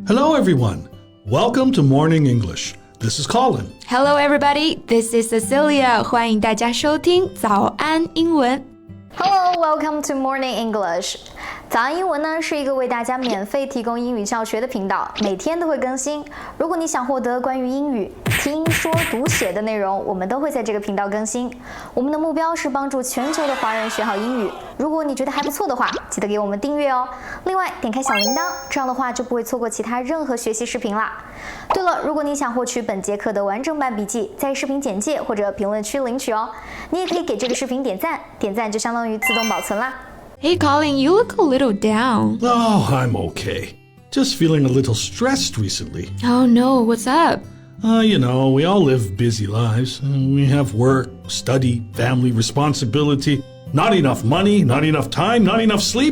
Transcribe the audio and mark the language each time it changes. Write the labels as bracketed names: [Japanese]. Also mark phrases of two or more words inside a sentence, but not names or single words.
[English] Hello, everyone. Welcome to Morning English. This is Colin. Hello, everybody. This is Cecilia. [Chinese] 欢迎大家收听早安英文。 [English] Hello, welcome to Morning English. [Chinese] 早安英文呢是一个为大家免费提供英语教学的频道，每天都会更新。如果你想获得关于英语听说读写的内容，我们都会在这个频道更新。我们的目标是帮助全球的华人学好英语。如果你觉得还不錯的話，記得給我們訂閱哦。另外，點開小鈴鐺，這樣的話就不會錯過其他任何學習視頻啦。對了，如果你想獲取本節課的完整版筆記，在視頻簡介或者評論區領取哦。你也可以給這個視頻點讚，點讚就相當於自動保存啦。 [English] Hey, Colin, you look a little down. Oh, I'm okay. Just feeling a little stressed recently. Oh, no, what's up? We all live busy lives. We have work, study, family responsibility, not enough money, not enough time, not enough sleep.